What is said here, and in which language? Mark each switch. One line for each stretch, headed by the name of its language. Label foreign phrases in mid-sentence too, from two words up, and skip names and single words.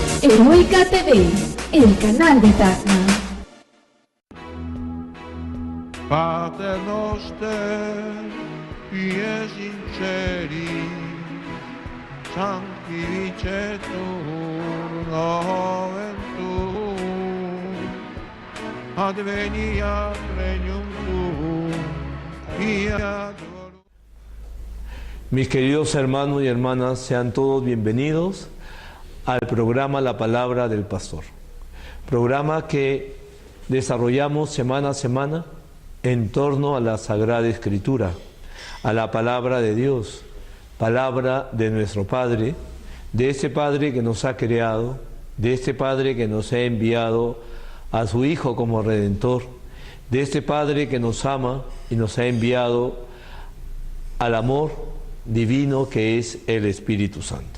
Spanish: Heroica TV, el canal de Tacna.
Latin: Pater noster, pie sinceri, sanctificetur nomen tuum, adveniat regnum tuum, fiat voluntas.
Spanish: Mis queridos hermanos y hermanas, sean todos bienvenidos al programa La Palabra del Pastor. Programa que desarrollamos semana a semana en torno a la Sagrada Escritura, a la Palabra de Dios, Palabra de nuestro Padre, de ese Padre que nos ha creado, de este Padre que nos ha enviado a su Hijo como Redentor, de este Padre que nos ama y nos ha enviado al amor divino que es el Espíritu Santo.